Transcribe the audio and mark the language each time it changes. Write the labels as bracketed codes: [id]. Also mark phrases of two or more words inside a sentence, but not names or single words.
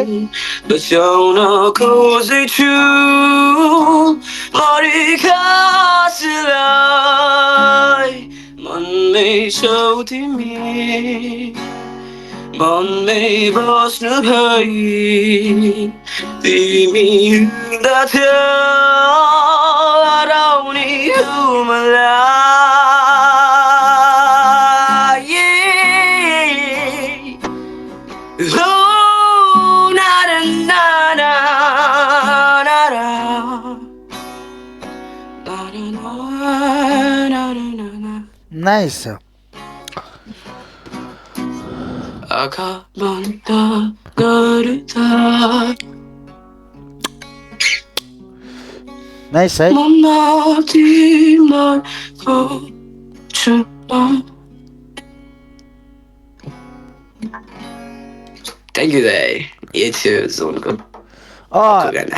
[ne] बचाउन खोज्दैछु मरेका आशालाई मनमै छौ तिमी मनमै बस्नु भई तिमी हिँड्दथ्यौ हराउने हो मलाई Oh, na na na na na na na na na. नाइस आँखा बन्द गर्दा नाइस है मनमा तिमीलाई खोज्छु [en] Thank you [ne] दाइ यही थियो जोनको गाना